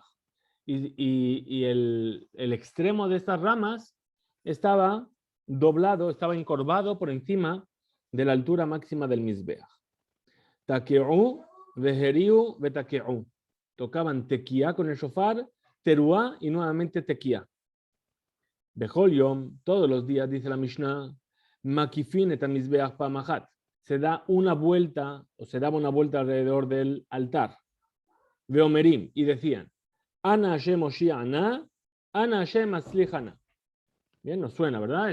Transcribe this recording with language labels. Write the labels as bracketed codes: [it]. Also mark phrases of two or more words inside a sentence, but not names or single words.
[es] Y el extremo de estas ramas estaba doblado, estaba encorvado por encima de la altura máxima del misbeach. [he] תקעו והריעו ותקעו. [es] Tocaban tequía con el shofar, teruá y nuevamente tequía. [he] בכל יום, [es] todos los días, dice la Mishnah, [he] מקיפין את המזבח פעמת. [es] Se da una vuelta, o se daba una vuelta alrededor del altar. [he] ואומרים, [es] y decían, [he] אנא השם הושיענה, אנא השם הצליחנה. [es] Bien, nos suena, ¿verdad?